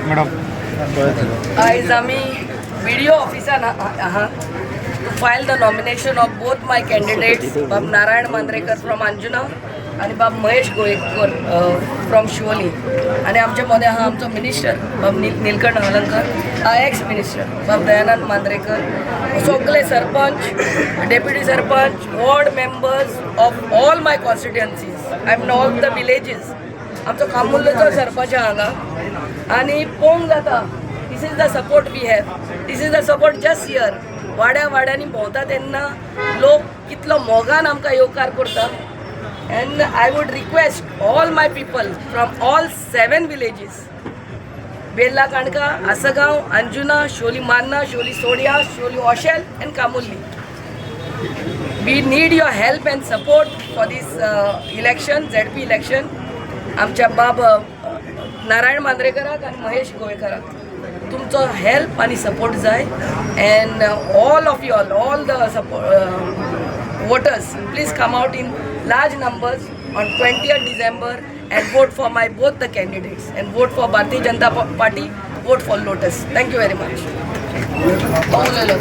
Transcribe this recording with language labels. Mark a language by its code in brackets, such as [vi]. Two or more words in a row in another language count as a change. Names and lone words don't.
[kok] मॅडम आयज आमी BDO ऑफिसान आहा [en] to file the nomination of both my candidates [kok] बाब नारायण मांद्रेकर फ्रॉम अंजुना आणि बाब महेश गोवेकर फ्रॉम शिवोली आणि आमच्या मध्ये आहा आमचो मिनिस्टर बाब नीलकंठ हलंकर, [en] ex minister [kok] बाब दयानंद मांद्रेकर, सगळे सरपंच, डेप्युटी सरपंच, [en] ward members of all my constituencies I am all the villages. [kok] आमचो कामुल्लोचो सरपंच हांगा आनी पळोवंक जाता [en] this is the support we have, this is the support just here. [kok] वाड्यांनी भोंवता तेन्ना लोक कितलो मोगान आमकां येवकार करता. [en] And I would request all my people from all 7 villages, Bella Kanka, Asagaon, Anjuna, Sholi Manna, Sholi Sodia, Sholi Oshel and Kamulli. We need your help and support for this election, ZP election. [kok] आमच्या बाब नारायण मांद्रेकराक आणि महेश गोवेकराक तुमचो हेल्प आणि सपोर्ट जाय. [en] And all of you all the voters, please come out in large numbers on 20th December and vote for both the candidates and vote for Bharatiya Janata Party, vote for Lotus. Thank you very much.